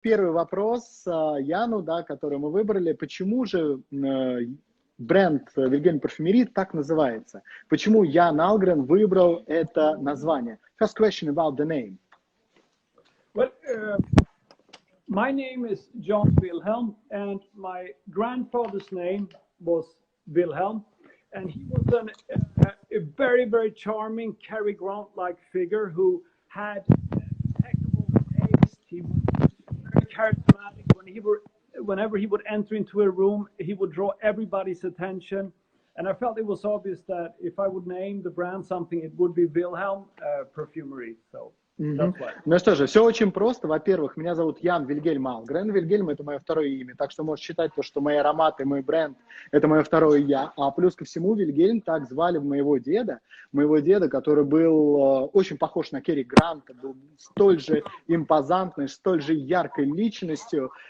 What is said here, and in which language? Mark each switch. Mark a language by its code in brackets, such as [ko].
[ru] первый вопрос Яну, да, который мы выбрали. Почему же бренд VILHELM PARFUMERIE так называется? Почему Ян Алгрен выбрал это название? [en] First question about the name. Well, my name is John Wilhelm, and my grandfather's name was Wilhelm, and he was a very, very charming Cary Grant-like figure who had impeccable taste. He was very charismatic. Whenever he would enter into a room, he would draw everybody's attention. And I felt it was obvious that if I would name the brand something, it would be VILHELM Parfumerie. So [ru] Ну что же, все очень просто. Во-первых, меня зовут Ян Вильгельм Алгрен. Вильгельм — это мое второе имя, так что можешь считать то, что мои ароматы, мой бренд — это мое второе я. А плюс ко всему Вильгельм так звали моего деда, который был очень похож на Кэрри Гранта, был столь же импозантной, столь же яркой личностью.